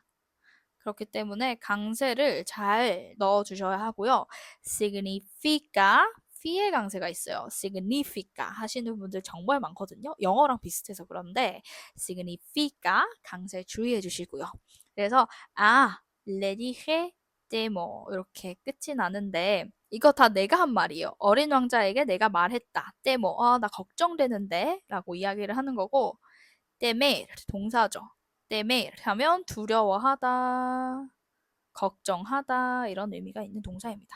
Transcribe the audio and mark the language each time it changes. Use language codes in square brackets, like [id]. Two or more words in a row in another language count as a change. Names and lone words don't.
[ko] 그렇기 때문에 강세를 잘 넣어주셔야 하고요. significa, fi의 강세가 있어요. significa 하시는 분들 정말 많거든요. 영어랑 비슷해서 그런데 significa 강세 주의해 주시고요. 그래서 [es] le dije demo [ko] 이렇게 끝이 나는데 이거 다 내가 한 말이에요. 어린 왕자에게 내가 말했다. demo 나 걱정되는데 라고 이야기를 하는 거고 temer 동사죠. temer 하면 두려워하다, 걱정하다 이런 의미가 있는 동사입니다.